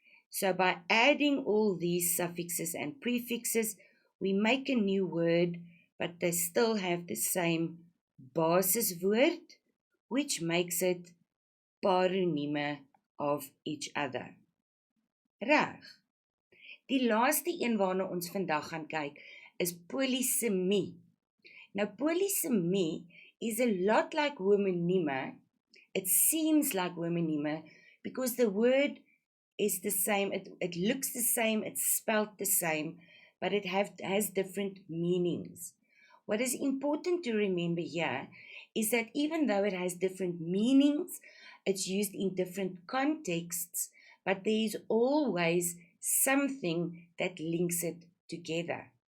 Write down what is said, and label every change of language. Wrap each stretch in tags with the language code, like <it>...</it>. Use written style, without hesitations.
<en>So by adding all these suffixes and prefixes, we make a new word, but they still have the same basiswoord, which makes it paronyme of each other. Reg.</en> <af>Die laaste een waarna ons vandag gaan kyk is polysemie.</af> <en>Now polysemie is a lot like homonyme. It seems like homonyme because the word is the same, it looks the same, it's spelled the same, but it has different meanings. What is important to remember here is that even though it has different meanings, it's used in different contexts, but there is always something that links it together.</en>